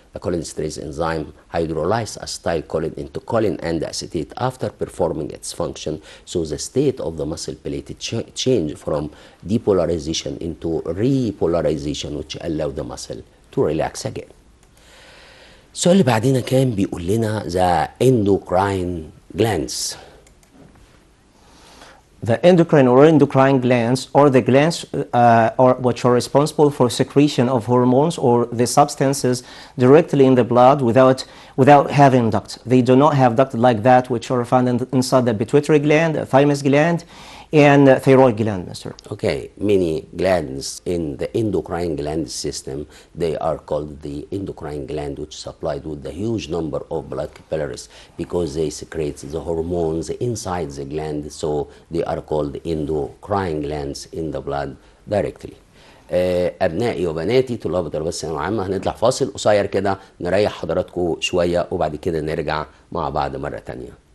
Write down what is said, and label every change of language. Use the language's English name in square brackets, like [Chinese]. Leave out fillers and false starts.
[English] The cholinesterase enzyme hydrolyzes acetylcholine into choline and acetate after performing its function, so the state of the muscle plate change from depolarization into repolarization, which allow the muscle to relax again. [Arabic] السؤال اللي بعدين كان بيقول لنا the endocrine glands. [English] The endocrine glands are the glands which are responsible for secretion of hormones or the substances directly in the blood without having duct. They do not have duct like that which are found inside the pituitary gland, the thymus gland, and thyroid gland, Mr. Okay, many glands in the endocrine gland system, they are called the endocrine gland, which is supplied with a huge number of blood capillaries because they secrete the hormones inside the gland, so they are called endocrine glands in the blood directly. [Arabic] أبنائي وبناتي طلاب طلاب الثانوية العامة، هنطلع فاصل قصير كده نريح حضراتكم شوية وبعد كده نرجع مع بعض مرة تانية.